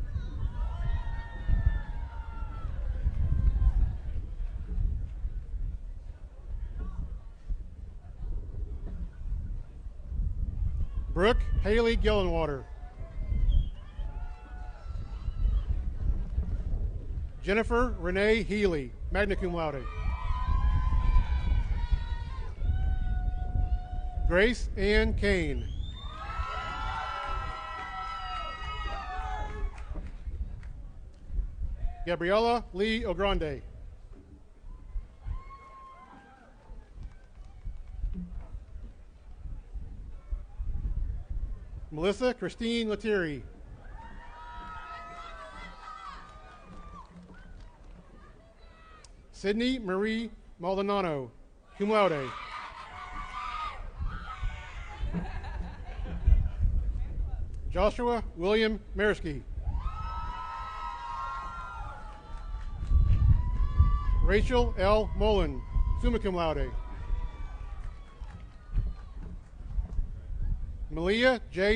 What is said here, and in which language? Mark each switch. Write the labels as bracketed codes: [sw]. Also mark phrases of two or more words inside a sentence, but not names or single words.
[en] Brooke Haley Gillenwater. Jennifer Renee Healy, [la] magna cum laude. [en] Grace Ann Kane. Gabriella Lee Ogrande. Melissa Christine Letieri. Sydney Marie Maldonado, [la] cum laude. [en] Joshua William Marsky. Rachel L. Mullen, [la] summa cum laude. [en] Malia J.